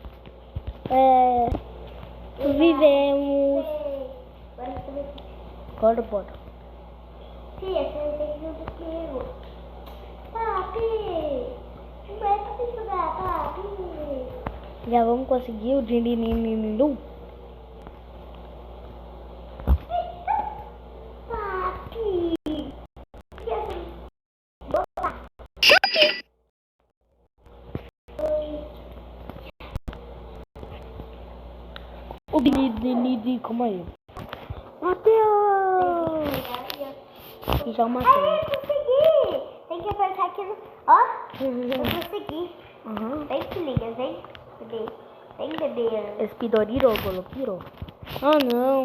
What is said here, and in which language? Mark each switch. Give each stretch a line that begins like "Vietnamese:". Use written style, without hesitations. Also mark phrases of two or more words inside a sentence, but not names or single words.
Portuguese: Vivemos. Agora você vai... Agora bora. Fia, você vai ter que vir comigo. Papi! Não é pra você jogar, papi! Já vamos conseguir o din-din-din-din-din. Papi! O din-din-din-din, calma aí. Matheus! E já matei. Ai, eu consegui! Tem que apertar aqui no... Ó, eu consegui. Aham. Vem, filhinha, vem, bebê. Vem, bebê. Espidoriro, golopiro. Ah, não.